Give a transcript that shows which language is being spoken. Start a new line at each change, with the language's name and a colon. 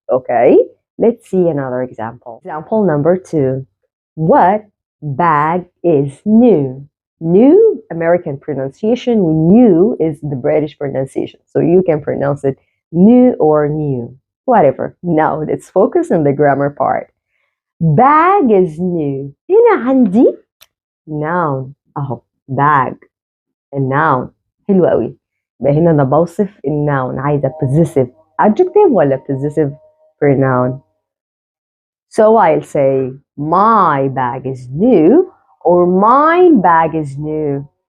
English: Okay, let's see another example. Example number 2. What bag is new? New American pronunciation, new is the British pronunciation. So you can pronounce it new or new, whatever. Now let's focus on the grammar part. Bag is new.
Arabic: هنا عندي noun أهو bag. الnoun حلو قوي. يبقى هنا أنا بوصف الnoun، عايزة possessive adjective ولا possessive pronoun.
English: So I'll say my bag is new or mine bag is new.